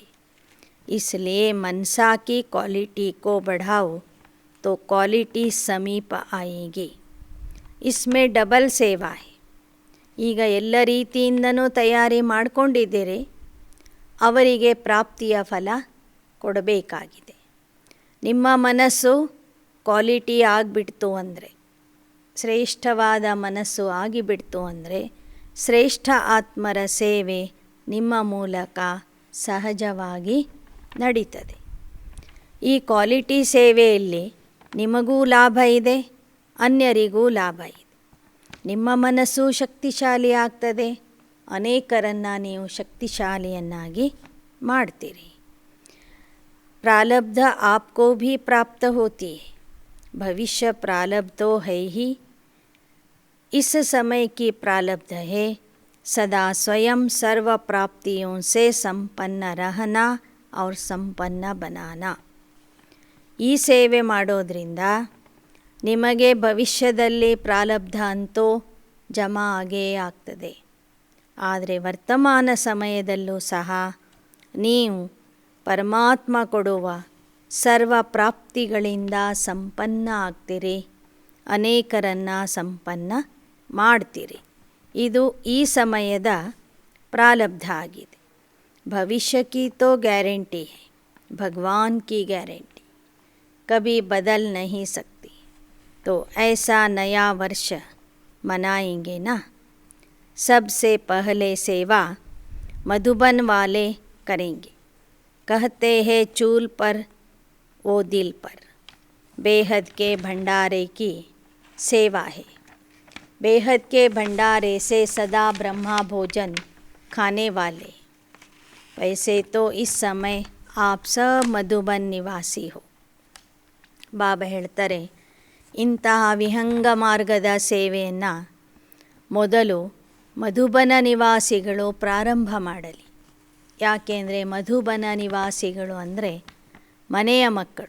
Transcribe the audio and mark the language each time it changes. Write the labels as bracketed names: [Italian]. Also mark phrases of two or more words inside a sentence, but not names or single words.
[Hindi] इसलिए मनसा की क्वालिटी को बढ़ाओ तो क्वालिटी समीप आएगी. इसमें डबल सेवा है. [Kannada] ಈಗ ಎಲ್ಲ ರೀತಿಯಿಂದನೂ ತಯಾರಿ ಮಾಡಿಕೊಂಡಿದ್ದೀರಿ, ಅವರಿಗೆ ಪ್ರಾಪ್ತಿಯ ಫಲ ಕೊಡಬೇಕಾಗಿದೆ. ನಿಮ್ಮ ಮನಸ್ಸು ಕ್ವಾಲಿಟಿ ಆಗಿಬಿಡ್ತು ಅಂದರೆ, ಶ್ರೇಷ್ಠವಾದ ಮನಸ್ಸು ಆಗಿಬಿಡ್ತು ಅಂದರೆ, ಶ್ರೇಷ್ಠ ಆತ್ಮರ ಸೇವೆ ನಿಮ್ಮ ಮೂಲಕ ಸಹಜವಾಗಿ ನಡೀತದೆ. ಈ ಕ್ವಾಲಿಟಿ ಸೇವೆಯಲ್ಲಿ ನಿಮಗೂ ಲಾಭ ಇದೆ, ಅನ್ಯರಿಗೂ ಲಾಭ ಇದೆ. ನಿಮ್ಮ ಮನಸ್ಸು ಶಕ್ತಿಶಾಲಿ ಆಗ್ತದೆ, ಅನೇಕರನ್ನು ನೀವು ಶಕ್ತಿಶಾಲಿಯನ್ನಾಗಿ ಮಾಡ್ತೀರಿ. [Hindi] प्रारब्ध आपको भी प्राप्त होती है, भविष्य प्रारब्ध तो है ही. इस समय की प्रारब्ध है सदा स्वयं सर्व प्राप्तियों से संपन्न रहना और संपन्न बनाना. [Kannada] ಈ ಸೇವೆ ಮಾಡೋದ್ರಿಂದ ನಿಮಗೆ ಭವಿಷ್ಯದಲ್ಲಿ ಪ್ರಾರಬ್ಧ ಅಂತೂ ಜಮಾ ಆಗೇ ಆಗ್ತದೆ. ಆದರೆ ವರ್ತಮಾನ ಸಮಯದಲ್ಲೂ ಸಹ ನೀವು ಪರಮಾತ್ಮ ಕೊಡುವ ಸರ್ವ ಪ್ರಾಪ್ತಿಗಳಿಂದ ಸಂಪನ್ನ ಆಗ್ತೀರಿ, ಅನೇಕರನ್ನು ಸಂಪನ್ನ ಮಾಡ್ತೀರಿ. ಇದು ಈ ಸಮಯದ ಪ್ರಾರಬ್ಧ ಆಗಿದೆ. [Hindi] भविष्य की तो गारंटी है, भगवान की गारंटी कभी बदल नहीं सकती. तो ऐसा नया वर्ष मनाएंगे ना. सबसे पहले सेवा मधुबन वाले करेंगे. कहते हैं चूल पर वो दिल पर. बेहद के भंडारे की सेवा है. बेहद के भंडारे से सदा ब्रह्मा भोजन खाने वाले. वैसे तो इस समय आप सब मधुबन निवासी हो. [Kannada] ಬಾಬಾ ಹೇಳ್ತಾರೆ, ಇಂತಹ ವಿಹಂಗ ಮಾರ್ಗದ ಸೇವೆಯನ್ನು ಮೊದಲು ಮಧುಬನ ನಿವಾಸಿಗಳು ಪ್ರಾರಂಭ ಮಾಡಲಿ. ಯಾಕೆಂದರೆ ಮಧುಬನ ನಿವಾಸಿಗಳು ಅಂದರೆ ಮನೆಯ ಮಕ್ಕಳು.